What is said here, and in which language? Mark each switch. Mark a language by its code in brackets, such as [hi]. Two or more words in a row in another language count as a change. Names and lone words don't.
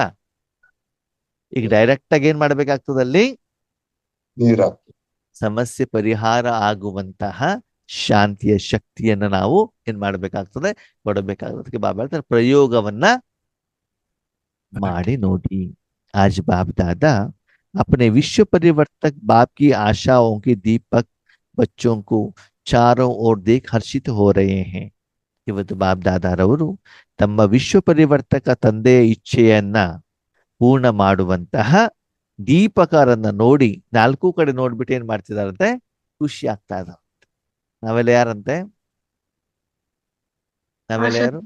[kn] ಈಗ ಡೈರೆಕ್ಟ್ ಆಗಿ ಏನ್ ಮಾಡ್ಬೇಕಾಗ್ತದಲ್ಲಿ, ಸಮಸ್ಯೆ ಪರಿಹಾರ ಆಗುವಂತಹ ಶಾಂತಿಯ ಶಕ್ತಿಯನ್ನ ನಾವು ಏನ್ ಮಾಡ್ಬೇಕಾಗ್ತದೆ, ಕೊಡಬೇಕಾಗ್ತದೆ. ಬಾಬಾ ಹೇಳ್ತಾರೆ ಪ್ರಯೋಗವನ್ನ ಮಾಡಿ ನೋಡಿ. [hi] आज बाप दादा अपने विश्व परिवर्तक बाप की आशाओं के दीपक बच्चों को चारों ओर देख हर्षित हो रहे हैं. [kn] ಇವತ್ತು ಬಾಪ್ ದಾದಾರವರು ತಮ್ಮ ವಿಶ್ವ ಪರಿವರ್ತಕ ತಂದೆಯ ಇಚ್ಛೆಯನ್ನ ಪೂರ್ಣ ಮಾಡುವಂತಹ ದೀಪಕರನ್ನ ನೋಡಿ, 4 ಕಡೆ ನೋಡ್ಬಿಟ್ಟು ಏನ್ ಮಾಡ್ತಿದಾರಂತೆ, ಖುಷಿ ಆಗ್ತಾ ಇದ. ನಾವೆಲ್ಲ ಯಾರಂತೆ? ನಾವೆಲ್ಲ ಯಾರು?